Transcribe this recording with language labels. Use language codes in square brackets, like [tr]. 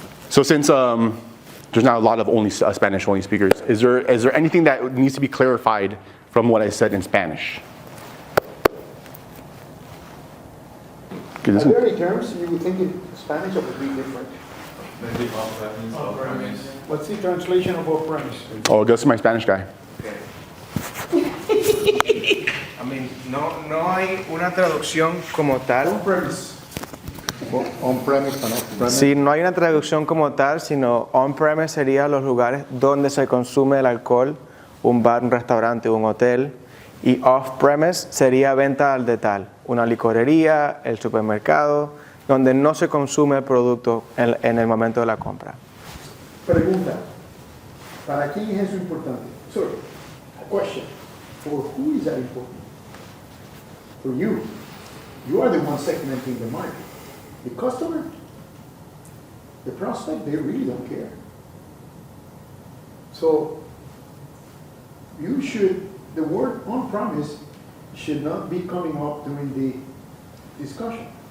[en] So since there's now a lot of only Spanish-only speakers, is there anything that needs to be clarified from what I said in Spanish? Okay, Are this there one- any terms you would think in Spanish that would be different? Maybe off-premise, off-premise. What's the translation of off-premise? Oh, it goes to my Spanish guy. I mean, [es] no hay una traducción como tal. [en] On-premise. On-premise and off-premise. [es] Sí, no hay una traducción como tal, sino on-premise sería los lugares donde se consume el alcohol, un bar, un restaurante, un hotel. Y off-premise sería venta al detalle, una licorería, el supermercado, donde no se consume el producto en el momento de la compra. Pregunta. ¿Para quién es eso importante? [en] Sorry, a question. For who is that important? For you. You are the one segmenting the market. The customer, the prospect, they really don't care. So you should, the word on-premise should not be coming up during the discussion.